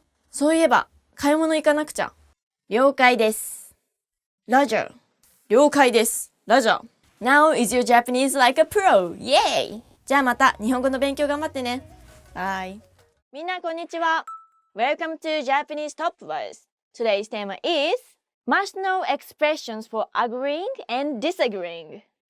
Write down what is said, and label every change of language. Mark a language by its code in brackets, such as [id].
[ja] そういえば買い物行かなくちゃ。了解です。 [en] Roger. [ja] 了解です。Roger. [en] Now is your Japanese like a pro. Yay! [ja] じゃあまた日本語の勉強頑張ってね。 [en] Bye. [ja] みんなこんにちは。 [en] Welcome to Japanese Top Voice. Today's theme is must know expressions for agreeing and disagreeing.